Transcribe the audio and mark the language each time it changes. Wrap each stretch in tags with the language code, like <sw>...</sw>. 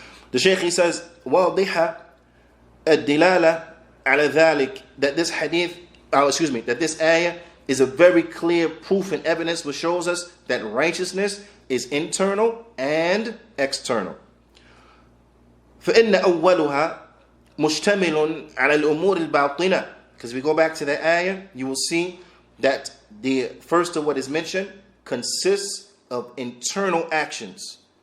<en>The Shaykh, he says,</en> <ar>وَاضِحَ الدِّلَالَةِ عَلَى ذَلِكَ,</ar> <en>that this hadith, that this ayah is a very clear proof and evidence which shows us that righteousness is internal and external.</en> <ar>فإن أولها مشتمل على الأمور الباطنة.</ar> <en>Because if we go back to the ayah, you will see that the first of what is mentioned consists of internal actions.</en>